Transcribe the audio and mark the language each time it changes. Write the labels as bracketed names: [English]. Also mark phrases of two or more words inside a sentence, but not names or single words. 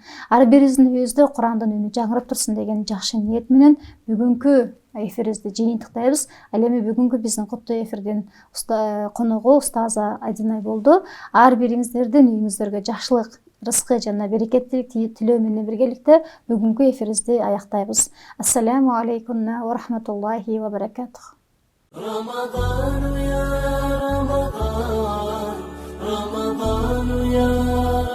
[Kyrgyz] Ар бирибиздин үйүбүздө Курандын үнү жаңырап турсун деген жакшы ниет менен бүгүнкү эфирибизди жыйынтыктайбыз. Ал эми бүгүнкү биздин куттуу эфирдин коногу устаза Айдынай болду. Ар бириңиздердин үйүңүздөргө жакшылык, рызкы жана берекеттүүлүк тилөө менен биргеликте бүгүнкү эфирибизди аяктайбыз. [Arabic] السلام عليكم ورحمة الله وبركاته. رمضان يا رمضان رمضان يا